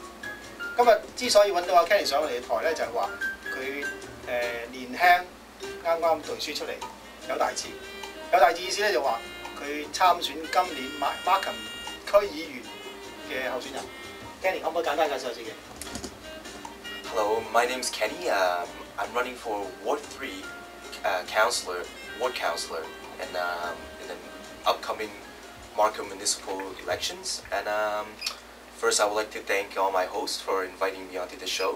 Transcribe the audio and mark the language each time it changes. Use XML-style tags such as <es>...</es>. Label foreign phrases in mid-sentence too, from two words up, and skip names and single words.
<yue>今日之所以揾到阿 Kenny 上我哋嘅台咧，就係話佢年輕，啱啱讀書出嚟，有大志。有大志意思咧就話佢參選今年 Markham 區議員嘅候選人。Kenny 可唔可以簡單介紹下自己</yue> <en>Hello, my name is Kenny. I'm running for Ward 3 ward councillor, in the upcoming Markham municipal elections. And first, I would like to thank all my hosts for inviting me onto the show.</en>